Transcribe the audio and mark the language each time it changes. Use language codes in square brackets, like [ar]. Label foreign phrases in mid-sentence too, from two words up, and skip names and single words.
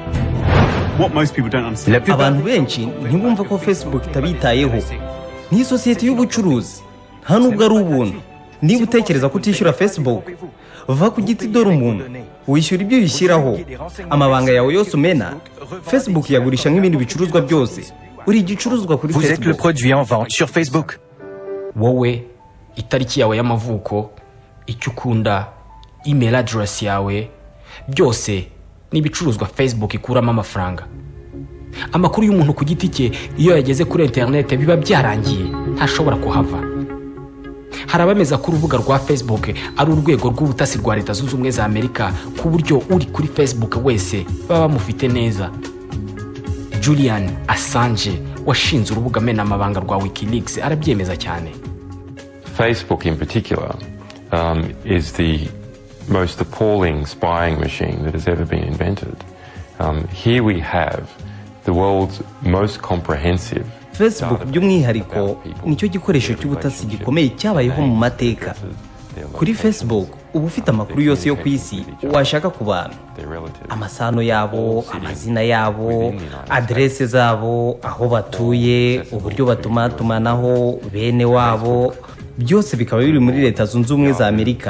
[rw] Abantu benshi ntibumva ko Facebook itabitayeho. Ni sosiyete y'ubucuruzi, nta nubwo ari ubuntu. Niba utekereza ko utishyura Facebook, va ku giti dore umuntu wishyura ibyo yishyiraho. Amabanga yawe yose umena, Facebook yagurisha nk'ibindi bicuruzwa byose. Uri igicuruzwa kuri [fr] Facebook. Vous êtes le Facebook. produit en vente sur Facebook. [rw] Wowe, itariki yawe y'amavuko, icyo ukunda, [en] email address [rw] yawe, byose ni ibicuruzwa Facebook ikuramo amafaranga. Amakuru y'umuntu ku giti cye iyo yageze kuri internet biba byarangiye, ntashobora kuhava. Hari abameza ko urubuga rwa Facebook ari urwego rw'ubutasi rwa Leta Zunze Ubumwe za Amerika, ku buryo uri kuri Facebook wese baba bamufite neza. Julian Assange washinze urubuga mena amabanga rwa WikiLeaks arabyemeza cyane. [en] Facebook in particular is the most appalling spying machine that has ever been invented. Here we have the world's most comprehensive. [rw] Facebook by'umwihariko nicyo gikoresho cy'ubutasi gikomeye cyabayeho mu mateka. Kuri Facebook uba ufite amakuru yose yo ku isi washaka ku bantu, amasano yabo, amazina yabo, adresse zabo, aho batuye, uburyo batumatumanaho, bene wabo, byose bikaba biri muri Leta Zunze Ubumwe za Amerika.